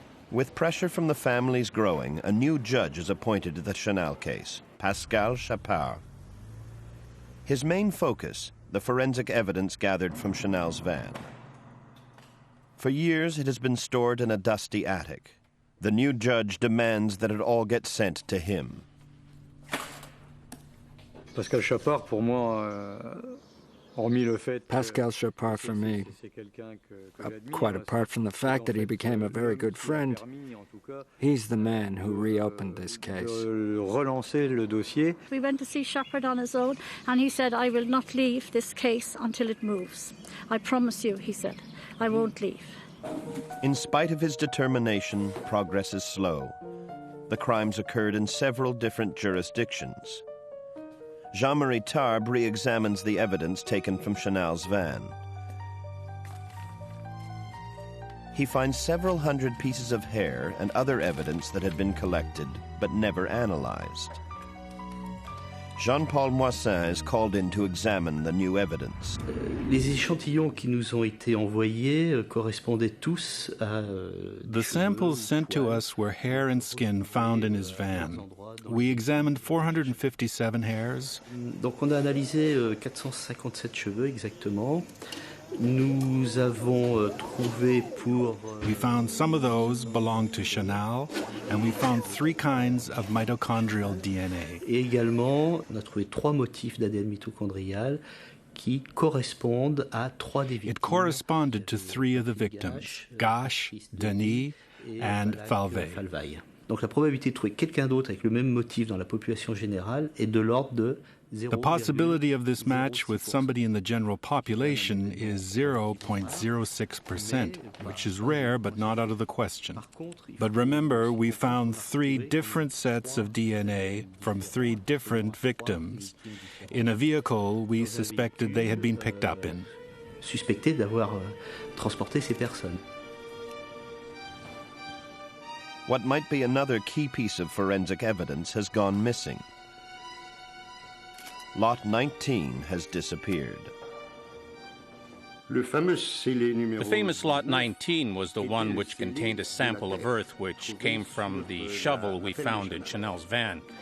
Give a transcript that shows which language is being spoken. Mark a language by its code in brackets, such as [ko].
[en] With pressure from the families growing, a new judge is appointed to the Chanel case, Pascal Chapard. His main focus, the forensic evidence gathered from Chanel's van. For years, it has been stored in a dusty attic. The new judge demands that it all get sent to him. [fr] Pascal Chapard, pour moi, [en] Pascal Chapard for me, quite apart from the fact that he became a very good friend, he's the man who reopened this case. We went to see Chapard on his own, and he said, I will not leave this case until it moves. I promise you, he said, I won't leave. In spite of his determination, progress is slow. The crimes occurred in several different jurisdictions. Jean-Marie Tarbes re-examines the evidence taken from Chanel's van. He finds several hundred pieces of hair and other evidence that had been collected but never analyzed. Jean-Paul Moissin is called in to examine the new evidence. [fr] Les échantillons qui nous ont été envoyés correspondaient tous à... [en] The samples sent to us were hair and skin found in his van. We examined 457 hairs. [fr] Donc on a analysé 457 cheveux exactement. Nous avons trouvé pour... [en] We found some of those belonged to Chanel, and we found 3 kinds of mitochondrial DNA. [fr] Et également, on a trouvé 3 motifs d'ADN mitochondrial qui correspondent à 3 des victimes. [en] It corresponded to 3 of the victims, Gache, Denis, and Falvey. [fr] Donc la probabilité de trouver quelqu'un d'autre avec le même motif dans la population générale est de l'ordre de 0,06%. [en] The possibility of this match with somebody in the general population is 0.06%, which is rare but not out of the question. But remember, we found 3 different sets of DNA from 3 different victims in a vehicle we suspected they had been picked up in. [fr] Suspecté d'avoir transporté ces personnes. [en] What might be another key piece of forensic evidence has gone missing. Lot 19 has disappeared. The famous Lot 19 was the one which contained a sample of earth which came from the shovel we found in Chanel's van.